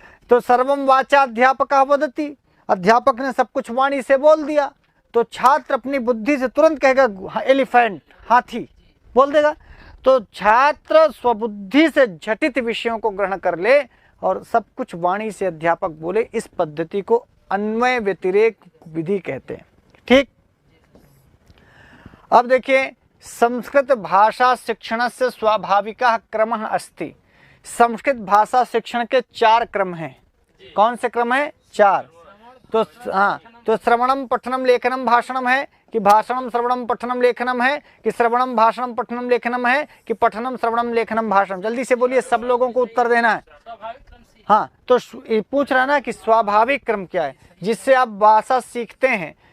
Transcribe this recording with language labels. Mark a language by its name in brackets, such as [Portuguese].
[Hindi] तो [Sanskrit] सर्वम वाचा अध्यापक वदति, [Hindi] अध्यापक ने सब कुछ वाणी से बोल दिया, तो छात्र अपनी बुद्धि से तुरंत कहेगा एलिफेंट, हाथी बोल देगा। तो छात्र स्वबुद्धि से झटित विषयों को ग्रहण कर ले और सब कुछ वाणी से अध्यापक बोले, इस पद्धति को अन्वय व्यतिरेक विधि कहते हैं। ठीक। [Sanskrit] अब देखिए, संस्कृत भाषा शिक्षणस्य स्वाभाविकः क्रमः अस्ति। [Hindi] संस्कृत भाषा शिक्षण के 4 क्रम हैं। कौन से क्रम है? 4। तो हाँ, तो श्रवणम पठनम लेखनम भाषणम है कि भाषणम श्रवणम पठनम लेखनम है कि श्रवणम भाषणम पठनम लेखनम है कि पठनम श्रवणम लेखनम भाषणम? जल्दी से बोलिए, सब लोगों को उत्तर देना है। हाँ, तो पूछ रहा ना कि स्वाभाविक क्रम क्या है जिससे आप भाषा सीखते हैं।